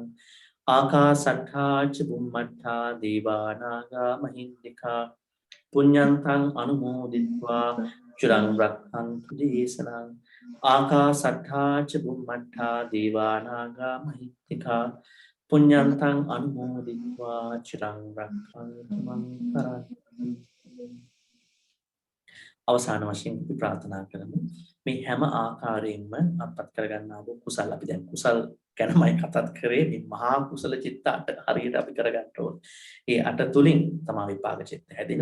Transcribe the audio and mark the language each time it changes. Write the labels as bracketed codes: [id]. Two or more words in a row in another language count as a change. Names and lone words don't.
[pi] ආකාසට්ඨා ච බුම්මට්ඨා දේවා නාග මහිත්‍තිකා පුඤ්ඤන්තං අනුමෝදිත්වා චිරං රක්ඛන්තු දේශනං. ආකාසට්ඨා ච බුම්මට්ඨා දේවා නාග මහිත්‍තිකා පුඤ්ඤන්තං අනුමෝදිත්වා චිරං රක්ඛන්තු මං පරන්ති. [si] අවසාන වශයෙන් අපි ප්‍රාර්ථනා කරමු මේ හැම ආකාරයෙන්ම අත්පත් කරගන්නා වූ කුසල, අපි දැන් කුසල් ගැනමයි කතාත් කරේ. මේ මහා කුසල චිත්ත අට හරියට අපි කරගන්න ඕනේ. ඒ අට තුලින් තමයි විපාක චිත්ත හැදෙන්නේ.